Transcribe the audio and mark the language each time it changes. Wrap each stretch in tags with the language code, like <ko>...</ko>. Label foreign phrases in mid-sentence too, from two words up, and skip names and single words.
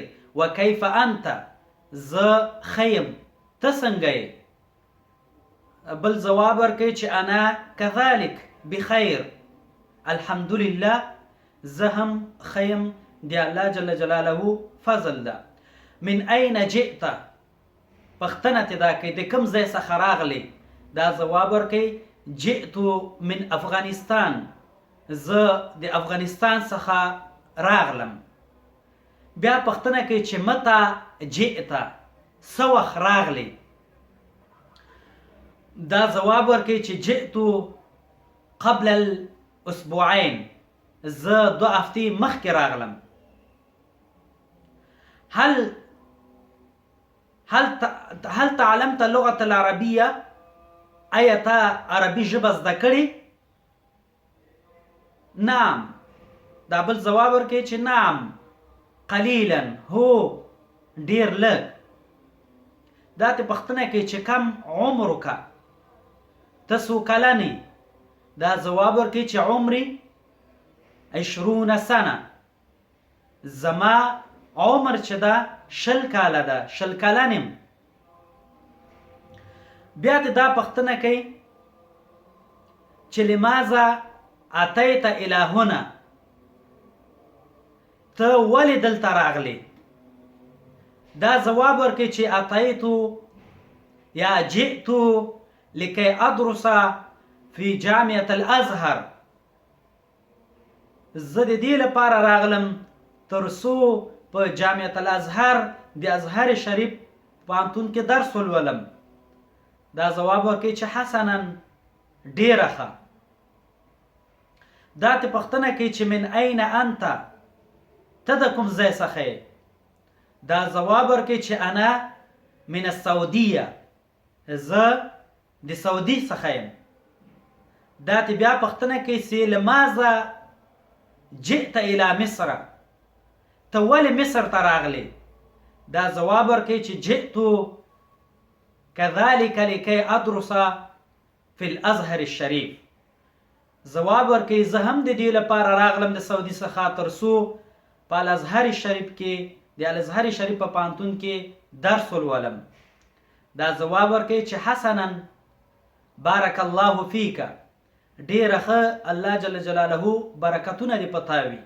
<ar>وکیف انت؟</ar> <ps>زه ښه یم. ته څنګه یې؟ بل جواب ورکوي چې</ps> <ar>انا کذلک بخیر.</ar> <ps>الحمدلله، زه هم ښه یم. د</ps> <ar>الله جل جلاله</ar> <ps>فضل ده.</ps> <ar>من این جئت؟</ar> <ps>پوښتنه ترې دا کوي د کوم ځای څخه راغلی؟ دا جواب ورکوي</ps> <ar>جئت من افغانستان.</ar> <ps>زه د افغانستان څخه راغلم. بیا پوښتنه کوي چې</ps> <ar>متى جئت؟</ar> <ps>څه وخت راغلی؟ دا جواب ورکوي چې</ps> <ar>جئت قبل الاسبوعین.</ar> <ps>زه 2 هفتې مخکې راغلم.</ps> <ar>هل تعلمت اللغة العربية؟</ar> <ps>آیا تا عربي ژبه زده کړې؟ نعم. دا بل جواب ورکوي چې</ps> <ar>نعم قلیلا،</ar> <ps>هو ډیر لږ. دا ته پوښتنه کوي چې</ps> <ar>کم عمرک؟</ar> <ps>ته څو کلن یې؟ دا جواب ورکوي چې</ps> <ar>عمري 20 سنه.</ar> <ps>زما عمر چې ده 20 کاله ده، 20 کلن یم. بیا ته دا پوښتنه کوي چې</ps> <ar>لماذا اتیت الی هنا؟</ar> <ps>ته ولې دلته راغلی؟ دا جواب ورکوي چې</ps> <ar>اتیت یا جئت لکی ادرس فی جامعة الازهر.</ar> <ps>زه د دې لپاره راغلم تر څو په جامعة الازهر د ازهر شریف پوهنتون کې درس ولولم. دا جواب ورکوي چې حسنا، ډیره ښه. دا ته پوښتنه کوي چې</ps> <ar>من این انت؟</ar> <ps>ته د کوم ځای څخه یې؟ دا جواب ورکوي چې</ps> <ar>انا من السعودیه.</ar> <ps>زه د سعودي څخه یم. دا ته بیا پوښتنه کوي چې</ps> <ar>لماذا جئت الى مصر؟</ar> <ps>ته ولې مصر ته راغلی؟ دا جواب ورکوي چې</ps> <ar>جئت كذلك لكي ادرس في الازهر الشريف.</ar> <ps>جواب ورکوي زه هم د دې لپاره راغلم د سعودي څخه تر څو په الازهر شریف کې د الازهر شریف په پوهنتون کې درس ولولم. دا جواب ورکوي چې</ps> <ar>حسنا بارک الله فیک.</ar> <ps>ډیره ښه،</ps> <ar>الله جل جلاله</ar> <ps>برکتونه دې پتا وي.</ps>